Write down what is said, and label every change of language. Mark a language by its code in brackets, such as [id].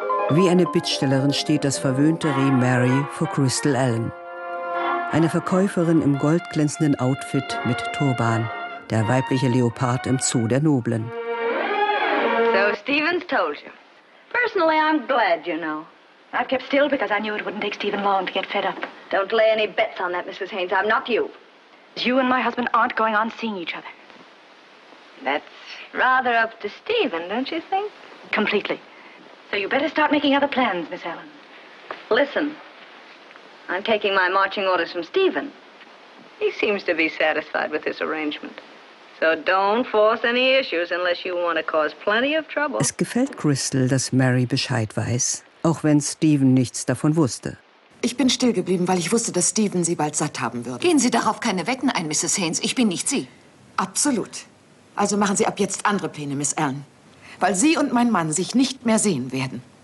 [de] Wie eine Bittstellerin steht das verwöhnte Reh Mary vor Crystal Allen. Eine Verkäuferin im goldglänzenden Outfit mit Turban. Der weibliche Leopard im Zoo der Noblen. [en] So, Stephen's told you. Personally, I'm glad you know. I've kept still because I knew it wouldn't take Stephen long to get fed up. Don't lay any bets on that, Mrs. Haynes. I'm not you. You and my husband aren't going on seeing each other. That's rather up to Stephen, don't you think? Completely. So you better start making other plans, Miss Allen. Listen, I'm taking my marching orders from Stephen. He seems to be satisfied with this arrangement. So don't force any issues unless you want to cause plenty of trouble. [de] Es gefällt Crystal, dass Mary Bescheid weiß, auch wenn Stephen nichts davon wusste. Ich bin still geblieben, weil ich wusste, dass Stephen Sie bald satt haben würde. Gehen Sie darauf keine Wetten ein, Mrs. Haynes. Ich bin nicht Sie. Absolut. Also machen Sie ab jetzt andere Pläne, Miss Allen. Weil Sie und mein Mann sich nicht mehr sehen werden.